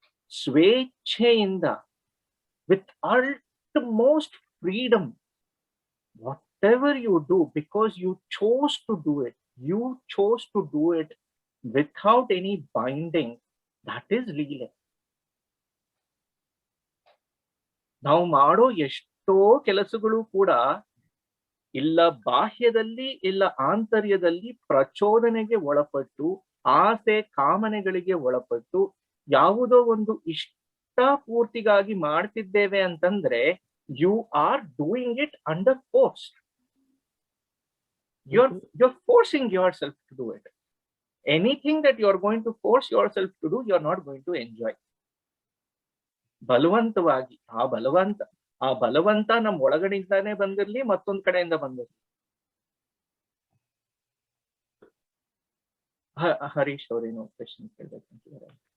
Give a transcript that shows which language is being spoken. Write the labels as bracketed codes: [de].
[en] ಸ್ವೇಚ್ಛೆಯಿಂದ with utmost freedom whatever you do, because you chose to do it, you chose to do it without any binding, that is leela. [kn] ನಾವು ಮಾಡೋ ಎಷ್ಟೋ ಕೆಲಸಗಳು ಕೂಡ ಇಲ್ಲ ಬಾಹ್ಯದಲ್ಲಿ ಇಲ್ಲ ಆಂತರ್ಯದಲ್ಲಿ ಪ್ರಚೋದನೆಗೆ ಒಳಪಟ್ಟು, ಆಸೆ ಕಾಮನೆಗಳಿಗೆ ಒಳಪಟ್ಟು, ಯಾವುದೋ ಒಂದು ಇಷ್ಟಪೂರ್ತಿಗಾಗಿ ಮಾಡ್ತಿದ್ದೇವೆ ಅಂತಂದ್ರೆ [en] you are doing it under force. You're forcing yourself to do it. Anything that you're going to force yourself to do, you're not going to enjoy. [kn] ಬಲವಂತವಾಗಿ ಆ ಬಲವಂತ ನಮ್ಮ ಒಳಗಡೆಯಿಂದಾನೇ ಬಂದಿರ್ಲಿ, ಮತ್ತೊಂದ್ ಕಡೆಯಿಂದ ಬಂದಿರ್ಲಿ. ಹರೀಶ್ ಅವರೇನೋ ಕ್ವೆಶ್ಚನ್ ಕೇಳ್ಬೇಕಂತಿದ್ದಾರೆ.